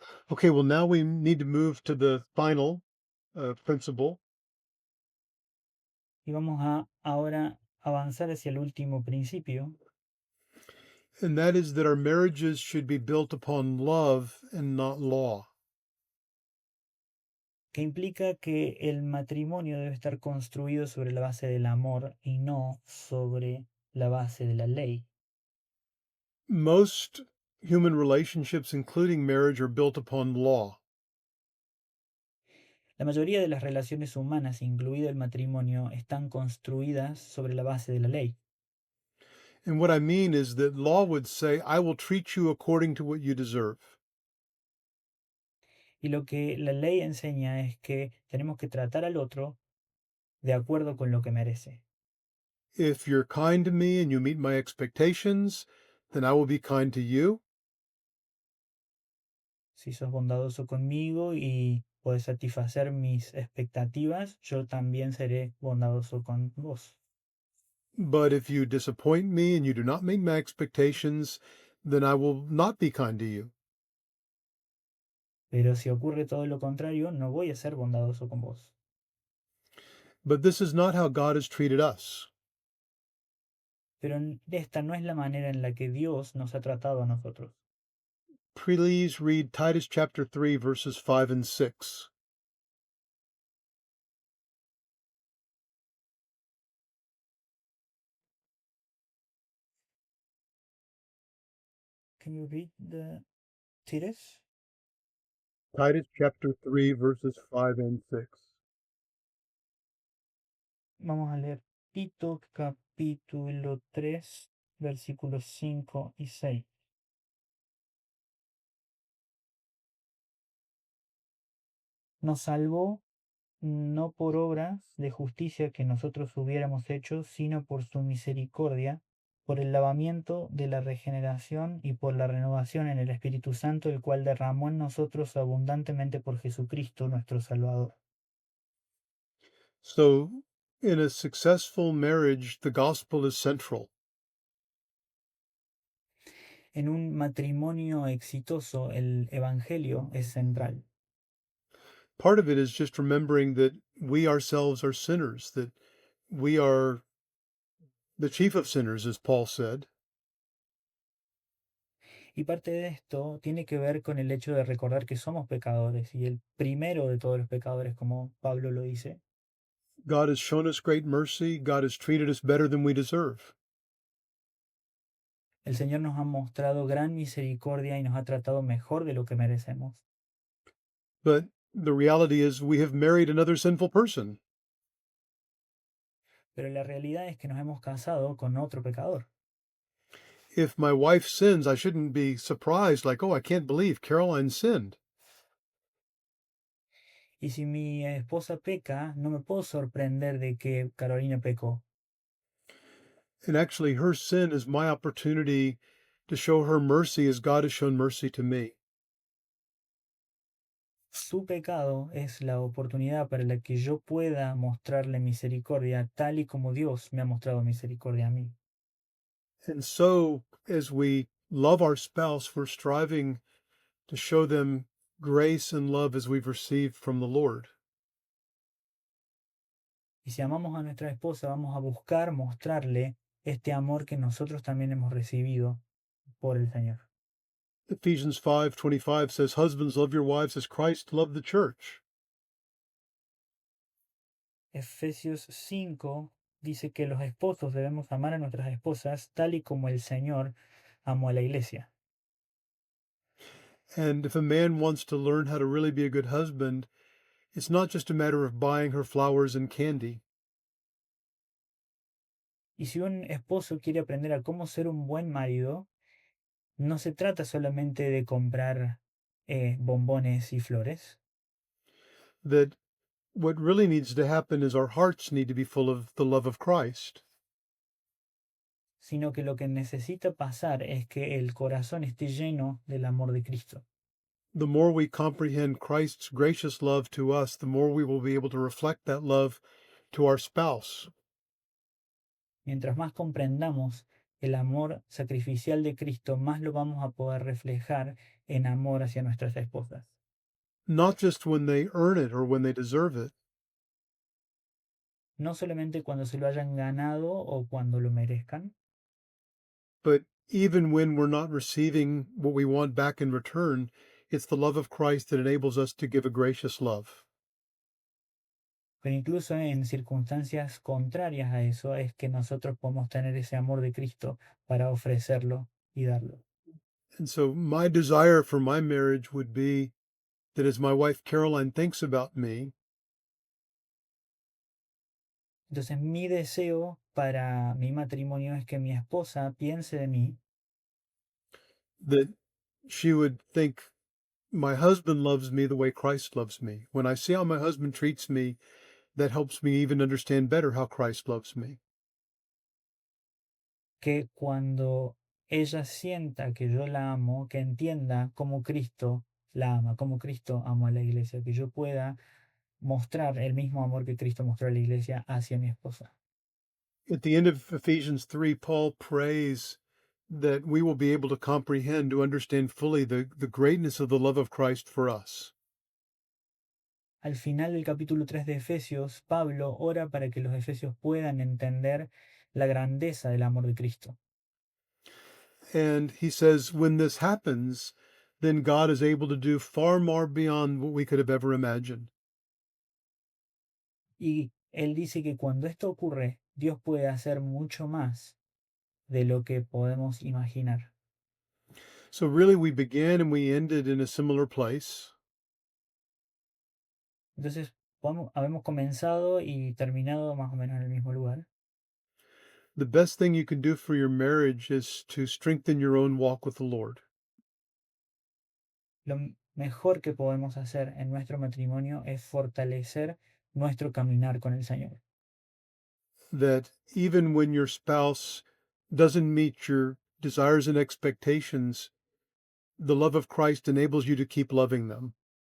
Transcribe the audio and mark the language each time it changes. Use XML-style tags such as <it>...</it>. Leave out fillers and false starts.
<en>Okay, well, now we need to move to the final principle.</en> <es>Y vamos a ahora avanzar hacia el último principio,</es> <en>And that is that our marriages should be built upon love and not law.</en> <es>que implica que el matrimonio debe estar construido sobre la base del amor y no sobre la base de la ley.</es> <en>Most human relationships, including marriage, are built upon law.</en> <es>La mayoría de las relaciones humanas, incluido el matrimonio, están construidas sobre la base de la ley.</es> <en>And what I mean is that law would say, I will treat you according to what you deserve.</en> <es>Y lo que la ley enseña es que tenemos que tratar al otro de acuerdo con lo que merece.</es> <en>If you're kind to me and you meet my expectations, then I will be kind to you.</en> <es>Si sos bondadoso conmigo y puedes satisfacer mis expectativas, yo también seré bondadoso con vos.</es> <en>But if you disappoint me and you do not meet my expectations, then I will not be kind to you.</en> <es>Pero si ocurre todo lo contrario, no voy a ser bondadoso con vos.</es> <en>But this is not how God has treated us.</en> <es>Pero esta no es la manera en la que Dios nos ha tratado a nosotros.</es> <en>Please read Titus chapter 3, verses 5 and 6. Can you read the Titus? Titus chapter 3, verses 5 and 6.</en> <es>Vamos a leer Tito capítulo 3, versículos 5 y 6. Nos salvó no por obras de justicia que nosotros hubiéramos hecho, sino por su misericordia, por el lavamiento de la regeneración y por la renovación en el Espíritu Santo, el cual derramó en nosotros abundantemente por Jesucristo nuestro Salvador.</es> <en>So, in a successful marriage, the gospel is central.</en> <es>En un matrimonio exitoso, el Evangelio es central.</es> <en>Part of it is just remembering that we ourselves are sinners, that we are the chief of sinners, as Paul said.</en> <es>Y parte de esto tiene que ver con el hecho de recordar que somos pecadores y el primero de todos los pecadores, como Pablo lo dice.</es> <en>God has shown us great mercy. God has treated us better than we deserve.</en> <es>El Señor nos ha mostrado gran misericordia y nos ha tratado mejor de lo que merecemos.</es> <en>But the reality is, we have married another sinful person.</en> <es>Pero la realidad es que nos hemos casado con otro pecador.</es> <en>If my wife sins, I shouldn't be surprised, like, oh, I can't believe Caroline sinned.</en> <es>Y si mi esposa peca, no me puedo sorprender de que Carolina pecó.</es> <en>And actually, her sin is my opportunity to show her mercy as God has shown mercy to me.</en> <es>Su pecado es la oportunidad para la que yo pueda mostrarle misericordia, tal y como Dios me ha mostrado misericordia a mí.</es> <en>And so, as we love our spouse, we're striving to show them grace and love as we've received from the Lord.</en> <es>Y si amamos a nuestra esposa, vamos a buscar mostrarle este amor que nosotros también hemos recibido por el Señor.</es> <en>Ephesians 5:25 says, husbands, love your wives as Christ loved the church.</en> <es>Efesios 5 dice que los esposos debemos amar a nuestras esposas tal y como el Señor amó a la iglesia.</es> <en>And if a man wants to learn how to really be a good husband, it's not just a matter of buying her flowers and candy.</en> <es>Y si un esposo quiere aprender a cómo ser un buen marido, no se trata solamente de comprar bombones y flores,</es> <en>That what really needs to happen is our hearts need to be full of the love of Christ.</en> <es>sino que lo que necesita pasar es que el corazón esté lleno del amor de Cristo.</es> <en>The more we comprehend Christ's gracious love to us, the more we will be able to reflect that love to our spouse.</en> <es>Mientras más comprendamos el amor sacrificial de Cristo, más lo vamos a poder reflejar en amor hacia nuestras esposas.</es> <en>Not just when they earn it or when they deserve it,</en> <es>No solamente cuando se lo hayan ganado o cuando lo merezcan,</es> <en>but even when we're not receiving what we want back in return, it's the love of Christ that enables us to give a gracious love.</en> <es>pero incluso en circunstancias contrarias a eso es que nosotros podemos tener ese amor de Cristo para ofrecerlo y darlo.</es> <en>And so, my desire for my marriage would be that as my wife Caroline thinks about me,</en> <es>Entonces mi deseo para mi matrimonio es que mi esposa piense de mí</es> <en>that she would think, my husband loves me the way Christ loves me. When I see how my husband treats me, that helps me even understand better how Christ loves me.</en> <es>que cuando ella sienta que yo la amo, que entienda cómo Cristo la ama, cómo Cristo amó a la iglesia, que yo pueda mostrar el mismo amor que Cristo mostró a la iglesia hacia mi esposa.</es> <en>At the end of Ephesians 3, Paul prays that we will be able to comprehend, to understand fully the greatness of the love of Christ for us.</en> <es>Al final del capítulo 3 de Efesios, Pablo ora para que los efesios puedan entender la grandeza del amor de Cristo.</es> <en>And he says, when this happens, then God is able to do far more beyond what we could have ever imagined.</en> <es>Y él dice que cuando esto ocurre, Dios puede hacer mucho más de lo que podemos imaginar.</es> <en>So, really, we began and we ended in a similar place.</en> <es>Entonces, habemos comenzado y terminado más o menos en el mismo lugar.</es> <en>The best thing you can do for your marriage is to strengthen your own walk with the Lord.</en> <es>Mejor que podemos hacer en nuestro matrimonio es fortalecer nuestro caminar con el Señor.</es> <en>That even when your spouse doesn't meet your desires and expectations, the love of Christ enables you to keep loving them.</en>